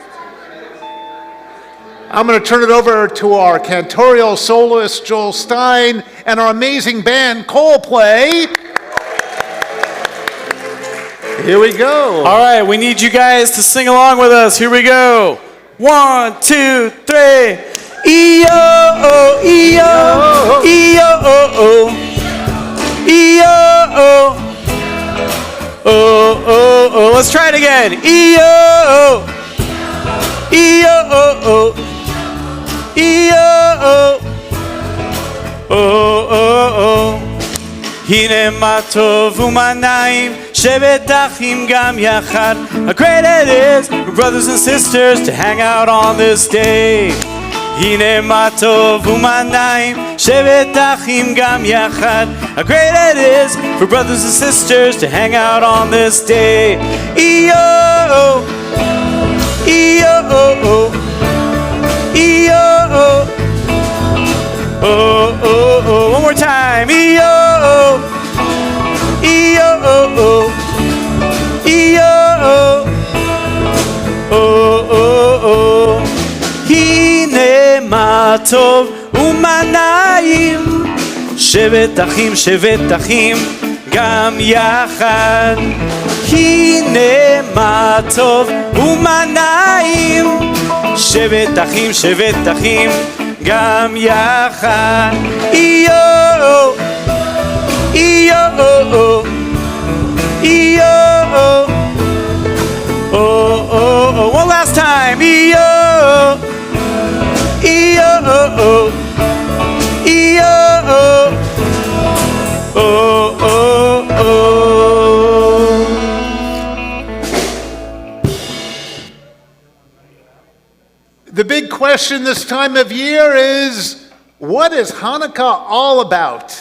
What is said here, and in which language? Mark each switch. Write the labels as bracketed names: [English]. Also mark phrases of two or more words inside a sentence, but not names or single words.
[English] I'm going to turn it over to our cantorial soloist, Joel Stein, and our amazing band, Coldplay. Here we go. All right, we need you guys to sing along with us. Here we go. 1, 2, 3. E-O-O, E-O, E-O-O-O. E-O-O. Oh, oh, oh. Let's try it again. E-O-O. E-O-O-O. E-O-O. Oh-oh-oh. [Hebrew] הנה מה טוב ומה נעים שבת אחים גם יחד. [English] How great it is for brothers and sisters to hang out on this day. [Hebrew] הנה מה טוב ומה נעים שבת אחים גם יחד. [English] How great it is for brothers and sisters to hang out on this day. E-O-O, E-O-O-O, E-O-O, oh-oh-oh. One more time. E-O-O, E-O-O-O, E-O-O, oh-oh-oh. [Hebrew] הנה מה טוב ומה נעים שבת אחים גם יחד. הנה מה טוב ומה נעים שבת אחים גם יחד. E-O-O, E-O-O-O, E-O-O, [English] oh-oh-oh. One last time. E-O-O, E-O-O-O, E-O-O, oh-oh-oh. The big question this time of year is, what is Hanukkah all about?